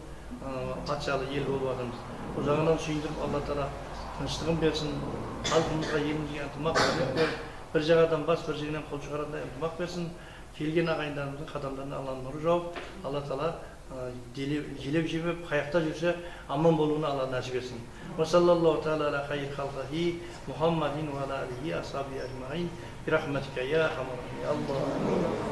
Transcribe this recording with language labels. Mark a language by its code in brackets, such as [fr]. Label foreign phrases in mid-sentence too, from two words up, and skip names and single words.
[kk] Патшалы ел болып жатырмыз. Ол жағынан сүйіндіріп, Алла Тағала тыныштығын берсін, халқымызға, елімізге ынтымақ беріп, бір жағадан бас, бір жағынан қол шығарандай ынтымақ берсін. Келген ағайындарымыздың қадамдарына Алланың нұры жауып, Алла Тағала желеп жебеп, қаяқта жүрсе аман болуына Алла нәсіп етсін. [ar] وصلى الله تعالى على خير خلقه محمد وعلى آله أصحابه أجمعين برحمتك يا أرحم الراحمين.